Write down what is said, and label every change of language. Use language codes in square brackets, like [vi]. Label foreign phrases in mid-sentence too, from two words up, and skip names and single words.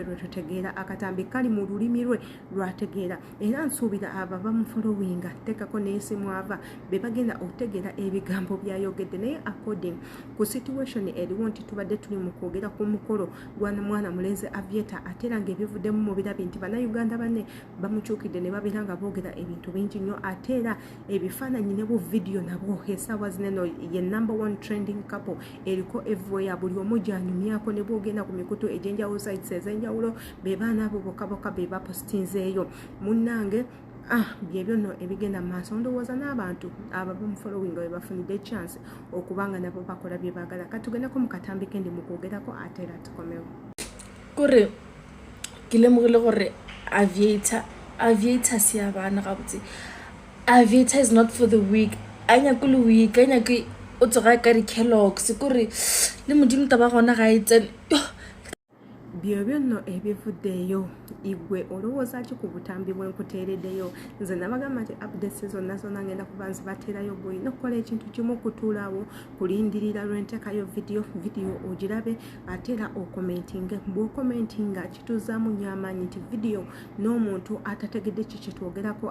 [lg] lwe tutegeera akatambi kali mu lulimi lwe lwategeera era nsuubira abo bamufolowinga tekako n'esimu ava be bagenda okutegeera ebigambo byayogedde naye according ku situation eriwo nti tubadde tuli mu kwogera ku mukolo gwa mwana mulenzi Aviator ate era ng'ebivuddemu mu birabi nti bannayuganda banne bamukyukidde ne babeera nga boogera ebintu bingi nnyo ate era ebifaananyi ne bu vidiyo nabwo essaawa zineno ye [en] number one trending couple [lg] eriko everywhere buli omu gyanyumyako ne bwogenda ku mikutu egy'enjawulo sites ez'enjawulo be baana abo bokka be bapositinzeeyo munnange byebyo nno ebigenda mu maaso ndowooza n'abantu abo bamufolowinga we bafunidde chance okubanga nabo bakola bye baagala katugendeko mu katambi kendi mu kwogerako ate era tukomewo [tn] kore ke lemogile gore Aviator se ya bana gabotse [en] Aviator is not for the weak [tn] a nyako le weak a nyako o tsoga ka di-Kellogg's kore le modimo taba gona ga e tsene [lg] byebyo nno ebivuddeeyo igwe olowooza ki ku butambi bwenkuteereddeyo nze nabagamba nti updates zonna zonna ngenda kuba nzibateerayo bwolina okukola ekintu kimu okutuulaawo kulindirira lwenteekayo vidiyo ogirabe ate era okomentinge bw'okomentinga kituuzaamu nnyo amaanyi nti vidiyo n'omuntu atategedde ki kye twogerako